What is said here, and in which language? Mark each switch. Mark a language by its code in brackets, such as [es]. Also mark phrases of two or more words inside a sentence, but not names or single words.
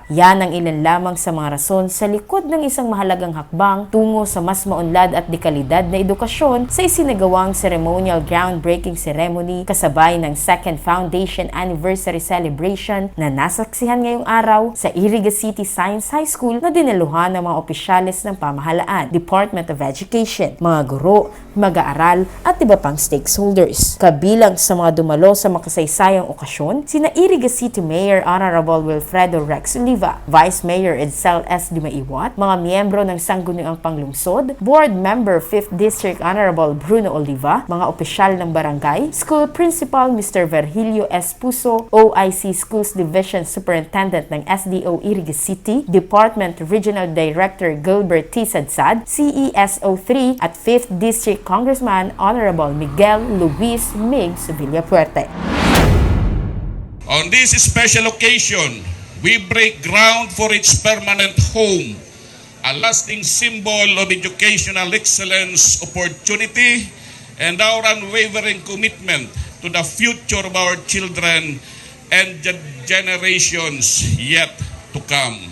[tl] Yan ang ilan lamang sa mga rason sa likod ng isang mahalagang hakbang tungo sa mas maunlad at dekalidad na edukasyon sa isinagawang [en] ceremonial groundbreaking ceremony [tl] kasabay ng [en] second foundation anniversary celebration [tl] na nasaksihan ngayong araw sa Iriga City Science High School na dinaluhan ng mga opisyalis ng pamahalaan, Department of Education, mga guro, mag-aaral at iba pang stakeholders. Kabilang sa mga dumalo sa makasaysayang okasyon, sina Iriga City Mayor Honorable Wilfredo Rex Oliva, Vice Mayor Edsel S. Dumaiwat, mga miyembro ng Sangguniang Panglungsod, [en] Board Member 5th District Honorable [tl] Bruno Oliva, mga opisyal ng barangay, [en] School Principal Mr. [tl] Virgilio S. Puso, [en] OIC Schools Division Superintendent [tl] ng SDO Iriga City, [en] Department Regional Director [tl] Gilbert T. Sadsad, CESO3 at [en] 5th District Congressman Honorable [tl] Miguel Luis Migs Villapuerte. [en] On this special occasion, we break ground for its permanent home, a lasting symbol of educational excellence, opportunity, and our unwavering commitment to the future of our children and the generations yet to come.